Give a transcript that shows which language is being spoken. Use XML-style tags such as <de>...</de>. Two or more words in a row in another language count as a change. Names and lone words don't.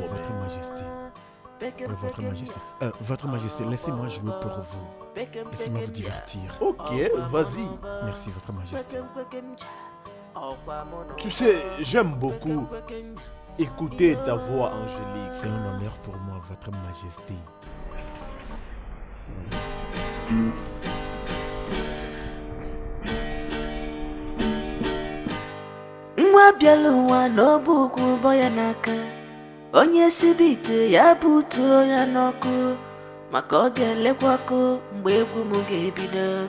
<fr>Votre Majesté. Oui, Votre Majesté. Votre Majesté, laissez-moi jouer pour vous. Laissez-moi vous divertir. Ok, vas-y. Merci, Votre Majesté. Tu sais, j'aime beaucoup écouter ta voix angélique. C'est un honneur pour moi, Votre Majesté.</fr> <ig>Nwa bịala ụwa n'ọbụ ugwu bọ ya n'aka, onye sibe ite ya butuo ya n'ọkụ, maka ọ ga-elekwa ọkụ mgbe egwu m ga-ebido.</ig>